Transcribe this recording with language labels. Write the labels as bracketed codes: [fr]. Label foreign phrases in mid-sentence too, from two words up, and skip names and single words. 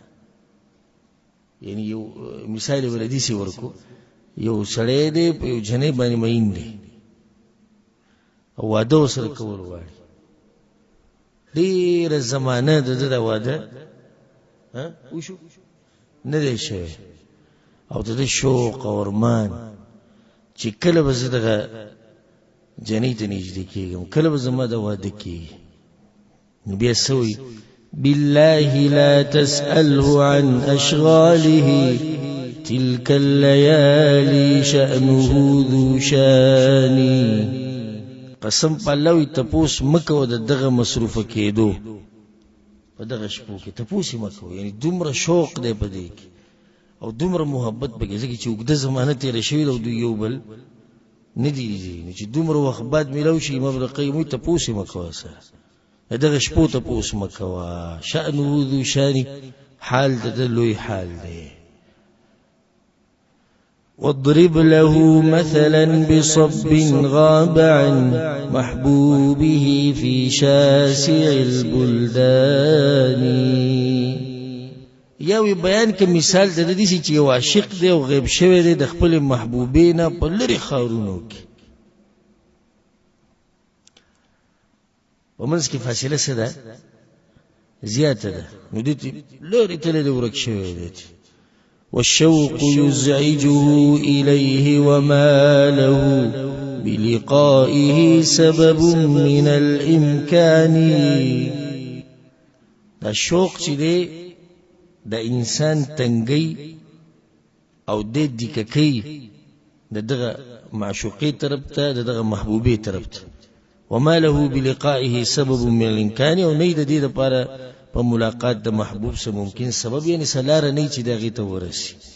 [ps] یعنی یو مثال ولدي سی ورکو، یو سړی دی په یو جنې باندې مین دی او واده ورسره کول غواړي، ډېره زمانه د ده د واده وشو نه دی شوی او د ده شوق او ارمان چې کله به زه دغه جنې ته نږدې کېږم، کله به زما د واده کېږي. نو بیا څه وایي؟ [ar] بالله لا تسأله عن أشغاله تلك الليالي شأنه ذو شاني. [ps] قسم په الله وي تپوس مکو د دغه مصروفه کېدو په دغه شپو کې، تپوس یې مکو. یعنی دومره شوق دی په دې کې او دومره محبت پکې، ځکه چې اوږده زمانه تېره شوې ده او دوی یو بل نه دي لیدلي. نو چې دومره وخت بعد میلاو شي امام ابن القیم وایي تپوس یې مکوه سره دغه شپو تپوس مکوه. [ar] شأنه ذو شاني، [ps] حال د ده لوی حال دی. [ar] واضرب له مثلا بصب غاب عن محبوبه في شاسع البلدان. [ps] یو بیان کې مثال د دې چې یو عاشق دی او غیب شوی دی د خپل محبوبې نه په لرې ښارونو کې، په منځ کې فاصله څه ده؟ زیاته ده. نو دې لرې تللی دی، ورک شوی دی. [ar] والشوق يزعجه إليه وما له بلقائه سبب من الإمكان. [ps] دا شوق چې دی د انسان تنګي او د دککې د دغه معشوقې طرف ته، د دغه محبوبې طرف ته. [ar] وما له بلقائه سبب من الامکان، [ps] او نه د دې لپاره په ملاقات د محبوب سره ممکن سبب، یعنی سلاره نه چې دغه ته ورسي.